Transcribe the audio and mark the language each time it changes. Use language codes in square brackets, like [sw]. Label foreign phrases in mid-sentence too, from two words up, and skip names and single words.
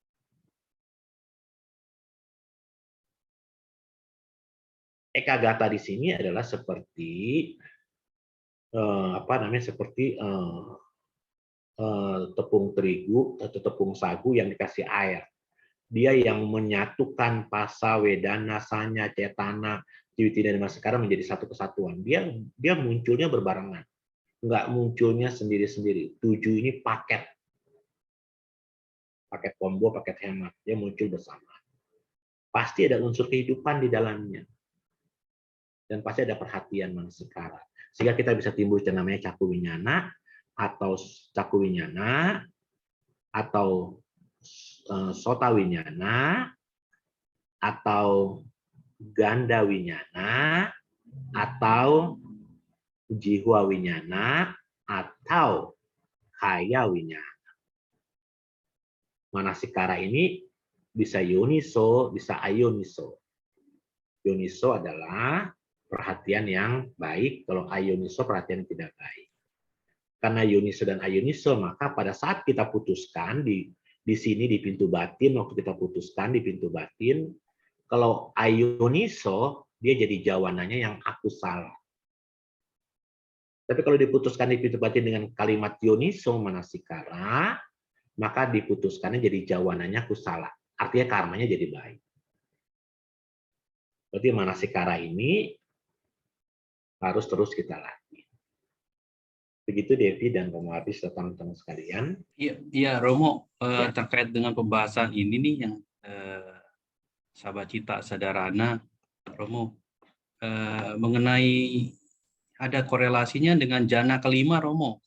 [id] Ekagata di sini adalah seperti seperti tepung terigu atau tepung sagu yang dikasih air. Dia yang menyatukan [pi] phasa, wedana, sanya, cetana, Tiwitina [id] dan sekarang menjadi satu kesatuan. Dia munculnya berbarengan, nggak munculnya sendiri-sendiri. 7 ini paket combo, paket hemat. Dia muncul bersama. Pasti ada unsur kehidupan di dalamnya. Dan pasti ada perhatian manasikara. Sehingga kita bisa timbul yang namanya [pi] caku winyana, [id] atau [pi] caku winyana, [id] atau [pi] sota winyana, [id] atau [pi] ganda winyana, [id] atau [pi] jihwa winyana, [id] atau [pi] kaya winyana. [id] Manasikara ini bisa yoniso, bisa ayoniso. Yoniso adalah perhatian yang baik, kalau ayoniso perhatian yang tidak baik. Karena yoniso dan ayoniso, maka pada saat kita putuskan di sini di pintu batin, waktu kita putuskan di pintu batin, kalau ayoniso dia jadi jawanannya yang aku salah. Tapi kalau diputuskan di pintu batin dengan kalimat [pi] yoniso manasikara, [id] maka diputuskannya jadi jawanannya aku salah. Artinya karmanya jadi baik. Berarti manasikara ini harus terus kita latih. Begitu Devi dan Romo Abis serta teman-teman sekalian. Iya Romo, terkait dengan pembahasan ini nih yang [pi] Sabacita Sadarana, [id] Romo, mengenai ada korelasinya dengan jana kelima, Romo.